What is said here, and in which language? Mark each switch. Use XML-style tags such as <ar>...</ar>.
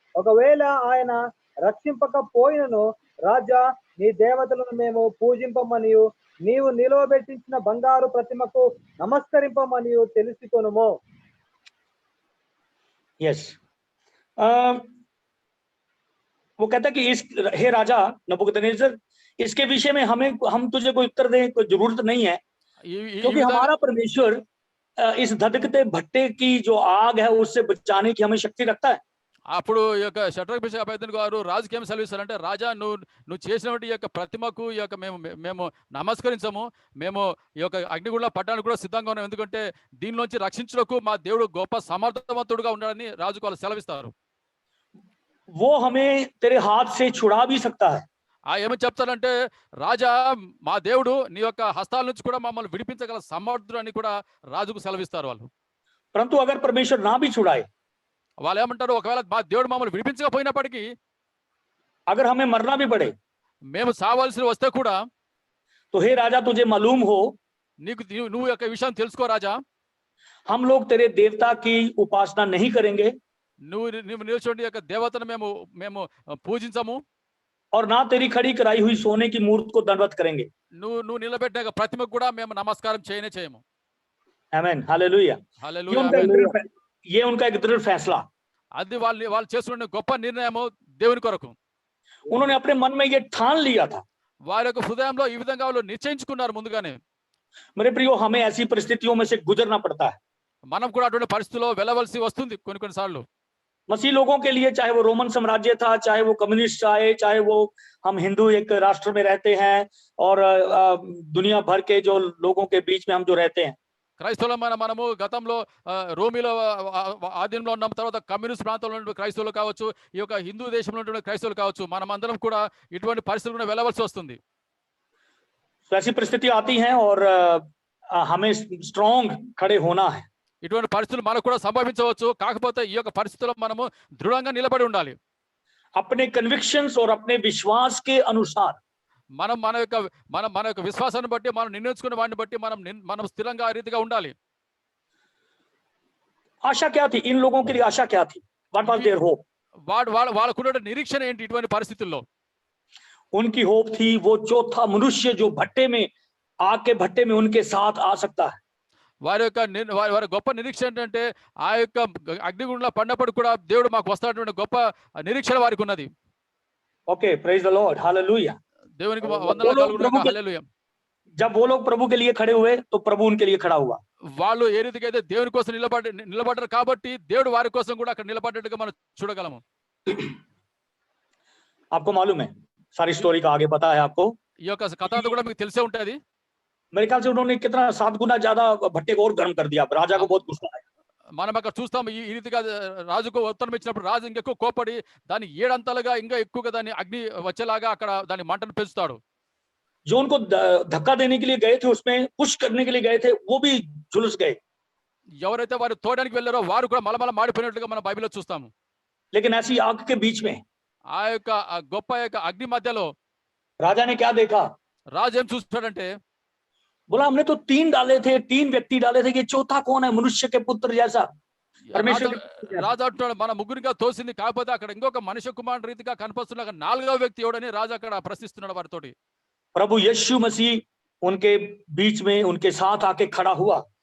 <te>ఒకవేళ ఆయన రక్షింపకపోయినను రాజా నీ దేవతలను మేము పూజింపమనియు నీవు నిలవబెట్టించిన బంగారు ప్రతిమకు నమస్కరింపమనియు తెలుసుకొనుము.</te> <hi>यस, वो कहता है कि हे राजा नबूकदनेस्सर, इसके विषय में हम तुझे कोई उत्तर दें कोई जरूरत नहीं है, क्योंकि हमारा परमेश्वर इस धधकते भट्टे की जो आग है उससे बचाने की हमें शक्ति रखता है.</hi> <te>అప్పుడు ఈ యొక్క షడ్రక్ మేషక్ అబేద్నెగో గారు రాజుకి ఏం సెలవిస్తారంటే, రాజా నువ్వు చేసినటువంటి ఈ యొక్క ప్రతిమకు ఈ యొక్క మేము నమస్కరించము, మేము ఈ యొక్క అగ్నిగుండంలో పడడానికి కూడా సిద్ధంగా ఉన్నాం, ఎందుకంటే దీనిలోంచి రక్షించుటకు మా దేవుడు గొప్ప సమర్థవంతుడుగా ఉన్నాడని రాజుకు వాళ్ళు సెలవిస్తారు.</te> <hi>वो हमें तेरे हाथ से छुड़ा भी सकता है,</hi> <te>ఏమని చెప్తారంటే, రాజా మా దేవుడు నీ యొక్క హస్తాల నుంచి కూడా మమ్మల్ని విడిపించగల సమర్థుడు అని కూడా రాజుకు సెలవిస్తారు వాళ్ళు.</te> <hi>परंतु अगर परमेश्वर ना भी छुड़ाए,</hi> <te>వాళ్ళు ఏమంటారు, ఒకవేళ మా దేవుడు మమ్మల్ని విడిపించకపోయినప్పటికీ</te> <hi>अगर हमें मरना भी पड़े,</hi> <te>మేము సావాల్సి వస్తే కూడా,</te> <hi>तो हे राजा तुझे मालूम हो,</hi> <te>నువ్వు యొక్క విషయం తెలుసుకో రాజా,</te> <hi>हम लोग तेरे देवता की उपासना नहीं करेंगे</hi> <te>నువ్వు నిలిచిన యొక్క దేవతను మేము పూజించము,</te> <hi>और ना तेरी खड़ी कराई हुई सोने की मूर्त को दंडवत करेंगे।</hi> <te>నువ్వు నిలబెట్టిన ప్రతిమకు కూడా మేము నమస్కారం చేయము.</te> <hi>आमीन, हालेलुया।</hi> <te>హల్లెలూయా, ఆమేన్.</te> <hi>ये उनका एक दृढ़ फैसला,</hi> <te>అది వాళ్ళు చేసుకున్న గొప్ప నిర్ణయము దేవుని కొరకు.</te> <hi>उन्होंने अपने मन में ये ठान लिया था।</hi> <te>వారి యొక్క హృదయంలో ఈ విధంగా వాళ్ళు నిశ్చయించుకున్నారు ముందుగానే.</te> <hi>मेरे प्रियो, हमें ऐसी परिस्थितियों में से गुजरना पड़ता है।</hi> <te>మనం కూడా అటువంటి పరిస్థితుల్లో వెళ్ళవలసి వస్తుంది కొన్నిసార్లు.</te> <hi>मसीह लोगों के लिए, चाहे वो रोमन साम्राज्य था, चाहे वो कम्युनिस्ट आए, चाहे वो हम हिंदू एक राष्ट्र में रहते हैं और दुनिया भर के जो लोगों के बीच में हम जो रहते हैं,</hi> <te>క్రైస్తవులు మనము గతంలో రోమిలో ఆధీనంలో ఉన్నాం, తర్వాత కమ్యూనిస్ట్ ప్రాంతంలో ఉన్నటువంటి క్రైస్తవులు కావచ్చు, ఈ యొక్క హిందూ దేశంలో ఉన్నటువంటి క్రైస్తవులు కావచ్చు, మనమందరం కూడా ఇటువంటి పరిస్థితులు కూడా వెళ్ళవలసి వస్తుంది.</te> <hi>तो ऐसी परिस्थिति आती हैं और हमें स्ट्रॉन्ग खड़े होना है।</hi> <te>ఇటువంటి పరిస్థితులు మనకు కూడా సంభవించవచ్చు, కాకపోతే ఈ యొక్క పరిస్థితుల్లో మనము దృఢంగా నిలబడి ఉండాలి.</te> <hi>अपने कन्विक्शंस और अपने विश्वास के अनुसार</hi> <te>మన యొక్క విశ్వాసాన్ని బట్టి, మనం నిర్ణయించుకున్న వాటిని బట్టి మనం స్థిరంగా ఆ రీతిగా ఉండాలి.</te> <hi>आशा क्या थी इन लोगों के लिए? आशा क्या थी?</hi> <en>What was their hope?</en> <te>వాళ్ళకున్న నిరీక్షణ ఏంటి ఇటువంటి పరిస్థితుల్లో?</te> <hi>उनकी होप थी वो चौथा मनुष्य जो भट्टे में आग के भट्टे में उनके साथ आ सकता है।</hi> <te>వారి గొప్ప నిరీక్షణ ఏంటంటే, ఆ యొక్క అగ్నిగుండంలో పడినప్పుడు కూడా దేవుడు మాకు వస్తాడనే గొప్ప నిరీక్షణ వారికి ఉన్నది.</te> <en>Okay, praise the lord, hallelujah.</en> <te>దేవునికి వందనాలు కలుగును గాక, హల్లెలూయా.</te> <hi>जब वो लोग प्रभु के लिए खड़े हुए तो प्रभु उनके लिए खड़ा हुआ।</hi> <te>వాళ్ళు ఏ రీతిగా అయితే దేవుని కోసం నిలబడ్డారు కాబట్టి దేవుడు వారి కోసం కూడా అక్కడ నిలబడ్డట్టుగా మనం చూడగలము.</te> <hi>आपको मालूम है, सारी स्टोरी का आगे पता है आपको।</hi> <te>ఈ యొక్క కథ అంతా కూడా మీకు తెలిసే ఉంటది.</te> <hi>मेरे ख्याल से उन्होंने कितना 7 गुना ज्यादा भट्टे को और गर्म कर दिया। राजा को बहुत गुस्सा आया।</hi> <te>మనం అక్కడ చూస్తాం, ఈ రీతిగా రాజుకు ఉత్తరం ఇచ్చినప్పుడు రాజు ఇంకెక్కువ కోపడి దాన్ని 7 అంతలుగా ఇంకా ఎక్కువగా దాన్ని అగ్ని వచ్చేలాగా అక్కడ దాని మంటను పెంచుతాడు.</te> <hi>जो उनको धक्का देने के लिए गए थे, उसमें पुश करने के लिए गए थे, वो भी झुलस गए।</hi> <te>ఎవరైతే వారు తోయడానికి వెళ్ళారో వారు కూడా మలమల మాడిపోయినట్లుగా మనం బైబిల్లో చూస్తాము.</te> <hi>लेकिन ऐसी आग के बीच में</hi> <te>ఆ యొక్క గొప్ప యొక్క అగ్ని మధ్యలో</te> <hi>राजा ने क्या देखा?</hi> <te>రాజు ఏం చూస్తాడంటే,</te> <hi>बोला हमने तो 3 डाले थे, 3 व्यक्ति डाले थे, ये चौथा कौन है? मनुष्य के पुत्र जैसा, परमेश्वर के पुत्र जैसा।</hi> <te>రాజు అంటున్నాడు, మన ముగ్గురిగా తోసింది, కాకపోతే అక్కడ ఇంకొక మనిషి కుమారుడు రీతిగా కనిపిస్తున్న 4వ వ్యక్తి ఎవడని రాజు అక్కడ ప్రశ్నిస్తున్నాడు వారితోటి.</te> <hi>प्रभु यीशु मसीह उनके बीच में उनके साथ आके खड़ा हुआ।</hi>